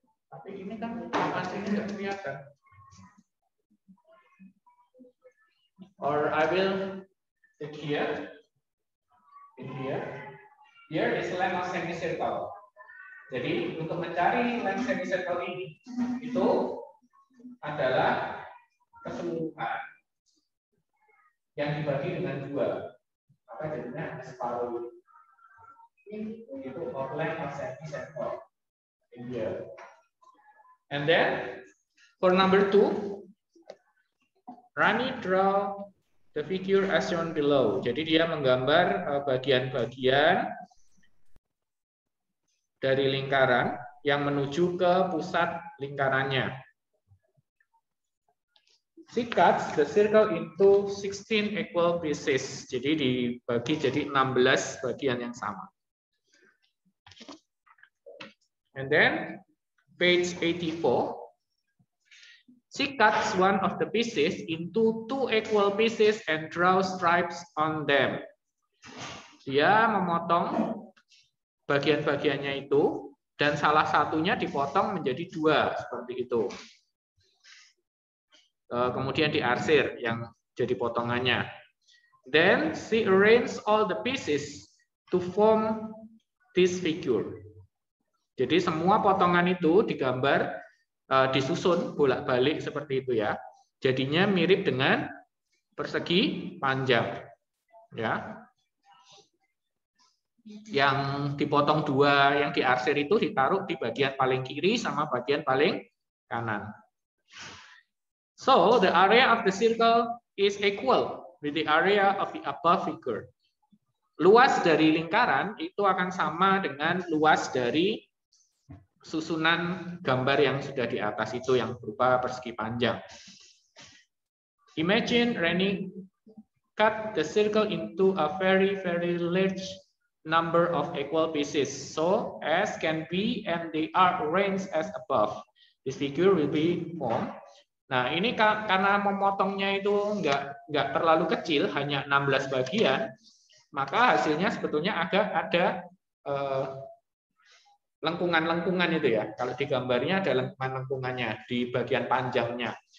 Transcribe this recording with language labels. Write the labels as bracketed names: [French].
[Indonesian] Tapi ini kan pasti tidak kelihatan. [English] Or I will take here, in here. here is length of semicircle. [Indonesian] Jadi untuk mencari length semicircle ini itu adalah keseluruhan yang dibagi dengan 2. Maka jadinya separuh itu [English] of length of semicircle in here. And then for number 2, Rani draw the figure as shown below. [Indonesian] Jadi dia menggambar bagian-bagian dari lingkaran yang menuju ke pusat lingkarannya. [English] She cuts the circle into 16 equal pieces. [Indonesian] Jadi dibagi jadi 16 bagian yang sama. [English] And then page 84. She cuts one of the pieces into 2 equal pieces and draws stripes on them. [Indonesian] Dia memotong bagian-bagiannya itu dan salah satunya dipotong menjadi 2 seperti itu. Kemudian diarsir yang jadi potongannya. [English] Then she arranges all the pieces to form this figure. [Indonesian] Jadi semua potongan itu digambar, disusun bolak-balik seperti itu ya. Jadinya mirip dengan persegi panjang. Ya. Yang dipotong 2, yang diarsir itu ditaruh di bagian paling kiri sama bagian paling kanan. [English] So the area of the circle is equal with the area of the above figure. [Indonesian] Luas dari lingkaran itu akan sama dengan luas dari susunan gambar yang sudah di atas itu yang berupa persegi panjang. [English] Imagine Rani cut the circle into a very large number of equal pieces, so as can be and they are arranged as above. This figure will be formed. [Indonesian] Nah, ini karena memotongnya itu nggak terlalu kecil, hanya 16 bagian, maka hasilnya sebetulnya agak ada lengkungan-lengkungan itu ya. Kalau di gambarnya ada lengkungan-lengkungannya di bagian panjangnya.